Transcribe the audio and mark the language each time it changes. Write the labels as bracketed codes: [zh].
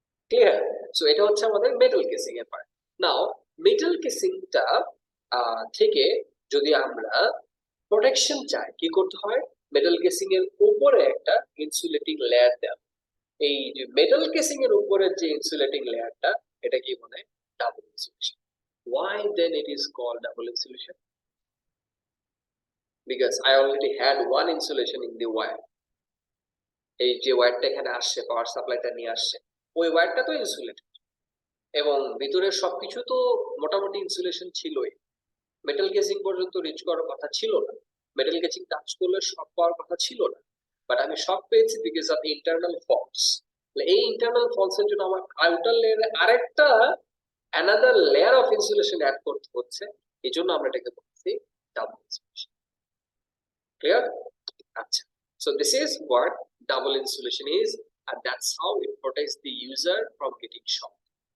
[bn] Clear? So এটা হচ্ছে আমাদের মেটাল কেসিং এর পার্ট। নাও মেটাল কেসিংটা থেকে যদি আমরা প্রোটেকশন চাই, কি করতে হয়? মেটাল কেসিং এর উপরে একটা ইনসুলেটিং লেয়ার দেওয়া। এই যে মেটাল কেসিং এর উপরের যে ইনসুলেটিং লেয়ারটা, এটা কি বলে? Double insulation. [en] Why then it is called double insulation? Because I already had one insulation in the wire. [bn] এই যে ওয়্যারটা এখানে আসছে, পাওয়ার সাপ্লাইটা নিয়ে আসছে, ওই ওয়্যারটা তো ইনসুলেটেড, এবং ভিতরের সবকিছু তো মোটামুটি ইনসুলেশন ছিলই। মেটাল কেসিং পর্যন্ত রিচ করার কথা ছিল না, মেটাল কেসিং টাচ করলে শক পাওয়ার কথা ছিল না। বাট আমি শক পেয়েছি বিকজ অফ ইন্টারনাল ফলস। এই ইন্টারনাল ফলস এর জন্য আমার আউটার লেয়ারে আরেকটা another layer of insulation add করতে হচ্ছে। এই জন্য আমরা এটাকে বলছি ডাবল ইনসুলেশন। ক্লিয়ার? আচ্ছা, [en] so this is what double insulation is, and that's how it protects the user from getting shocked.